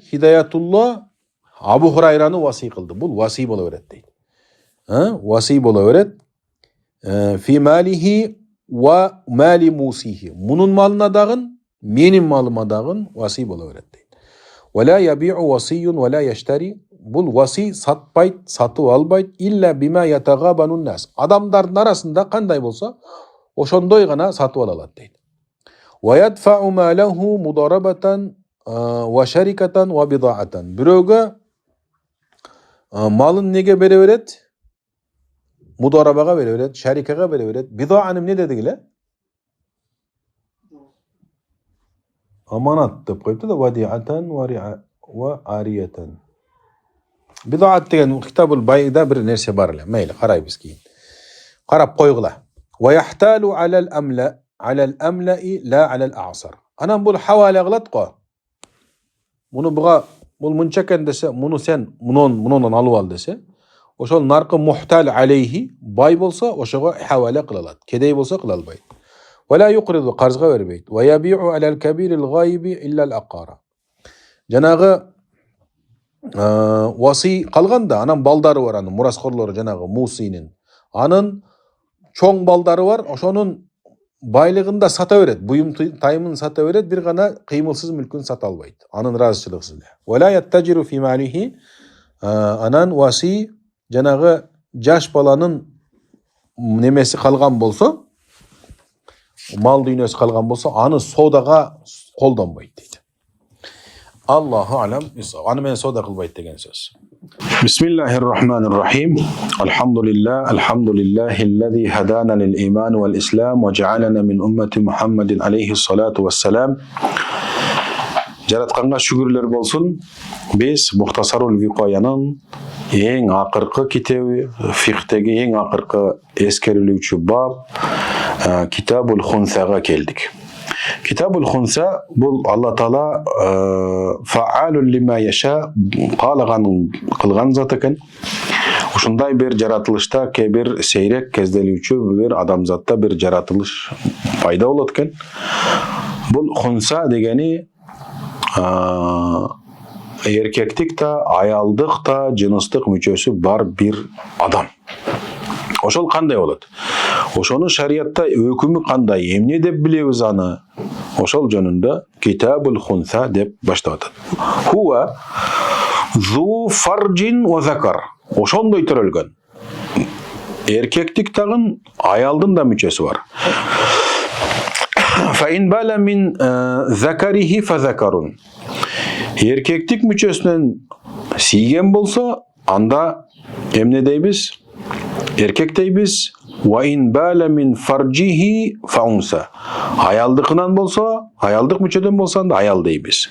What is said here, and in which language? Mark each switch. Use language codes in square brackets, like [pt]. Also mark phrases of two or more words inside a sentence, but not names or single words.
[ky] Хидаятулла Абу Хурайраны васий кылды. Бул васий боло берет дейт. Васий боло берет. [ar] في ماله ومال موصيه. [ky] Мунун малына дагын, менин малыма дагын васий боло берет дейт. [ar] ولا يبيع وصي ولا يشتري. [ky] Бул васий сатпайт, сатып албайт, [ar] إلا بما يتغابن الناس. [ky] Адамдардын арасында кандай болсо, ошондой гана сатып ала алат дейт. [ar] ويدفع ماله مضاربة وشركة وبضاعة. [ky] Бирөөгө малын неге бере берет? Мударабага бере берет, шарикага бере берет. Бидааны эмне дедик эле? Аманат деп коюпту да, [ar] وديعة وعارية. [ky] Бидаат деген [ar] كتاب البيوع [ky] бир нерсе бар эле. Мейли, карайбыз кийин. Карап койгула. [ar] ويحتال على الأملأ لا على الأعسر. [ky] Анан бул хавала кылат го. Муну буга бул мынча экен десе, муну сен мунундан алып ал десе, ошол наркы [ar] محتال عليه, [ky] бай болсо ошого хавала кыла алат. Кедей болсо кыла албайт. [ar] ولا يقرض, [ky] карзга бербейт. [ar] ويبيع على الكبير الغائب إلا العقار. [ky] Жанагы васий калганда, анан балдары бар, анын мураскорлору, жанагы мусинин. Анын чоң балдары бар, ошонун байлыгында сата берет, буюм тайымын сата берет, бир гана кыймылсыз мүлкүн сата албайт. Анын ыраазычылыгысыз эле. [ar] ولا يتجر في ماله, [ky] анан васий жанагы жаш баланын немеси калган болсо, мал дүйнөсү калган болсо, аны соодага колдонбойт дейт. [ar] الله أعلم, [ky] аны менен соода кылбайт деген сөз. [ar] بسم الله الرحمن الرحيم. الحمد لله الذي هدانا للإيمان والإسلام وجعلنا من أمة محمد عليه الصلاة والسلام. [ky] Жаратканга шүгүрлөр болсун. Биз Мухтасарул Викоянын эң акыркы китеби, фикhtеги эң акыркы эскерилүүчү баб Китабул Хунсага келдик. Китабул Хунса бул Алла Таала [ar] فعال لما يشاء, [ky] кылган зат экен. Ушундай бир жаратылышта бир сейрек кезделүүчү бир адамзатта бир жаратылыш пайда болот экен. Бул Хунса дегени эркектик да, аялдык да, жыныстык мүчөсү бар бир адам. Ошол кандай болот? Ошону шариятта өкүмү кандай, эмне деп билебиз аны? Ошол жөнүндө Kitabul Hunsa деп баштады. [ar] هو ذو فرج وذكر. [ky] Ошондой төрөлгөн. Эркеклик тагын аялдын да мүчөсү бар. [ar] فإن بال من ذكره فذكر. [ky] Эркеклик мүчөсүнөн сийген болсо анда эмне дейбиз? Эркек дейбиз. [ar] وإن بال من فرجه فأنثى. [ky] Аялдыкынан болсо, аялдык мүчөдөн болсо да аял дейбиз.